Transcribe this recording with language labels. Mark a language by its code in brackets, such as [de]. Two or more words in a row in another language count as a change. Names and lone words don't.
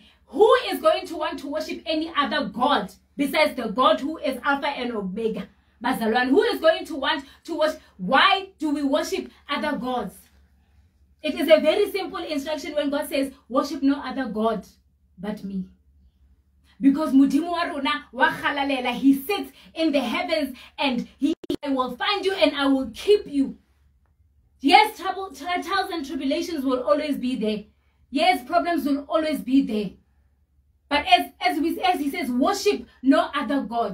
[en] Who is going to want to worship any other God besides the God who is Alpha and Omega? Bazalwan, who is going to want to worship? Why do we worship other gods? It is a very simple instruction when God says, worship no other God but me. [st] Because Mudimu wa rona wa khalalela, [en] he sits in the heavens and I will find you and I will keep you. Yes, trials and tribulations will always be there. Yes, problems will always be there. But as he says, worship no other God.